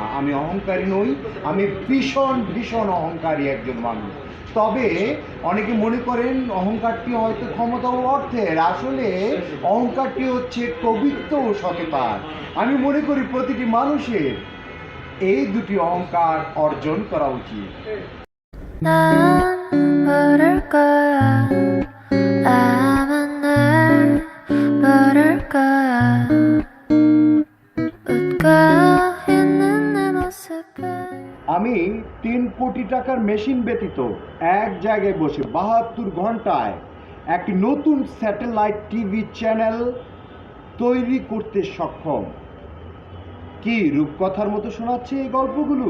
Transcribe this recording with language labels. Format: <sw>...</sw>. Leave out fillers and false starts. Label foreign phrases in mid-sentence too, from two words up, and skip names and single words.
<bn>আমি অহংকারী নই, আমি ভীষণ ভীষণ অহংকারী একজন মানুষ। তবে অনেকে মনে করেন অহংকারটি হয়তো ক্ষমতা ও অর্থের, আসলে অহংকারটি হচ্ছে কবিত্ব ও সততার। আমি মনে করি প্রতিটি মানুষের এই দুটি অহংকার অর্জন করা উচিত।</bn> <ko>난 부를 거야 아마 날 부를 거야 웃고 있는 내 모습을</ko> <bn>আমি 3 কোটি টাকার মেশিন ব্যতীত এক জায়গায় বসে 72 ঘন্টায় একটি নতুন</bn> <en>satellite TV channel</en> <bn>তৈরি করতে সক্ষম। কি রূপকথার মতো শোনাচ্ছে এই গল্পগুলো?</bn>